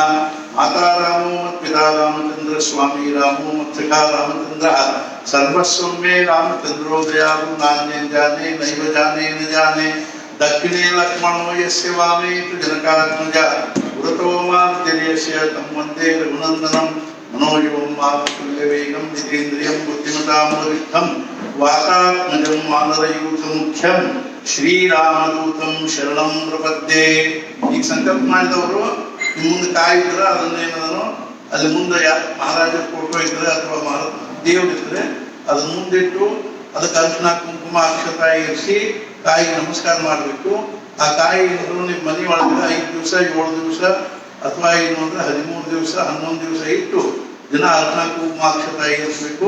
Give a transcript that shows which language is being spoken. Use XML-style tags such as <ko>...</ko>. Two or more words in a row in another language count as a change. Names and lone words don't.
<sa>माता रामो मत्पिता रामचंद्र स्वामी रामो मत्सखा रामचंद्र सर्वस्वं मे रामचंद्रो दयालु नान्यं जाने नैव जाने न जाने दक्षिणे लक्ष्मणो यस्य वामे तु जनकात्मजा पुरतो मारुतिर्यस्य तं वन्दे रघुनन्दनं मनोजवं मारुतुल्यवेगं जितेन्द्रियं बुद्धिमतां वरिष्ठं वातात्मजं वानरयूथमुख्यं ಶ್ರೀರಾಮದೂತಂ ಶರಣಂ ಪ್ರಪದ್ಯೆ.</sa> <kn>ಈಗ ಸಂಕಲ್ಪ ಮಾಡಿದವರು ಮುಂದೆ ಕಾಯಿದ್ರೆ ಅದನ್ನೇನೋ ಅಲ್ಲಿ ಮುಂದೆ ಮಹಾರಾಜರ ಫೋಟೋ ಇದ್ರೆ ಅಥವಾ ದೇವರಿದ್ರೆ ಅದನ್ನ ಮುಂದಿಟ್ಟು ಅದಕ್ಕೆ ಅರ್ಶಿನ ಕುಂಕುಮ ಅಕ್ಷತ ಇರಿಸಿ ಕಾಯಿಗೆ ನಮಸ್ಕಾರ ಮಾಡಬೇಕು. ಆ ಕಾಯಿ ಏನಾದ್ರು ನಿಮ್ಮ ಮನೆ ಒಳಗೆ 5 ದಿವಸ 7 ದಿವಸ ಅಥವಾ ಏನು ಅಂದ್ರೆ 13 ದಿವಸ 11 ದಿವಸ ಇಟ್ಟು ದಿನ ಅರ್ಶಿನ ಕುಂಕುಮ ಅಕ್ಷತ ಇರಿಸಬೇಕು.</kn>